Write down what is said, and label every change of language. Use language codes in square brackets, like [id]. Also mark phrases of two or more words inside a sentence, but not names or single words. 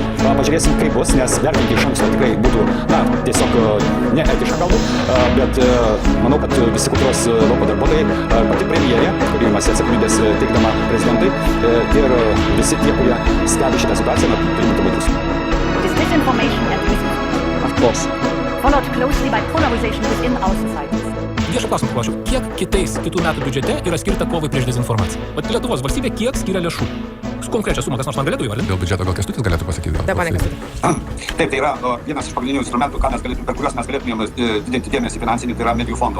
[lt] Pažiūrėsim, kaip bus, nes vertinti iš anksto tikrai būtų, tiesiog neetiška galbūt, bet manau, kad visi kultūros lauko darbuotojai, pati premjerė, kuri imasi atsakomybės teikdama prezidentui, ir visi tie, kurie stebi šitą situaciją, turi būti budrūs. [en] It is disinformation and misinformation. Of course. Followed closely by polarization within our societies. [lt] Viešą klausimą paklausčiau, kiek kitų metų biudžete yra skirta kovai prieš dezinformaciją? Vat Lietuvos valstybė kiek skiria lėšų? Konkrečią sumą, kas nors man galėtų įvardinti? Dėl biudžeto gal Kęstutis galėtų pasakyti? Taip, tai yra vienas iš pagrindinių instrumentų, per kuriuos mes galėtumėm didinti dėmesį finansinį, tai yra medijų fondo.